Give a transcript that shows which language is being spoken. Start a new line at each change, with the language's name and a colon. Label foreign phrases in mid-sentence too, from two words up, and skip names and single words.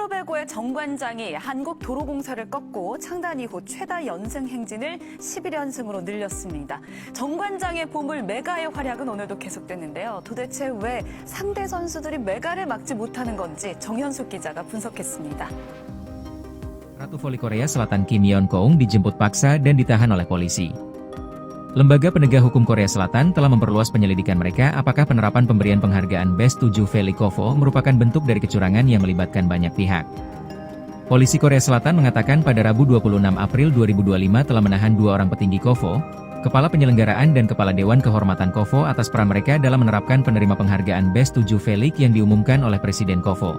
Korean: 최고의 정관장이 한국도로공사를 꺾고 창단 이후 최다 연승 행진을 11연승으로 늘렸습니다. 정관장의 보물 메가의 활약은 오늘도 계속됐는데요. 도대체 왜 상대 선수들이 메가를 막지 못하는 건지 정현숙 기자가 분석했습니다.
Indonesian: Ratu voli Korea Selatan Kim Yeon-keung dijemput paksa dan ditahan oleh polisi. Lembaga Penegak Hukum Korea Selatan telah memperluas penyelidikan mereka apakah penerapan pemberian penghargaan Best 7 Veli Kovo merupakan bentuk dari kecurangan yang melibatkan banyak pihak. Polisi Korea Selatan mengatakan pada Rabu 26 April 2025 telah menahan dua orang petinggi Kovo, Kepala Penyelenggaraan dan Kepala Dewan Kehormatan Kovo atas peran mereka dalam menerapkan penerima penghargaan Best 7 Veli yang diumumkan oleh Presiden Kovo.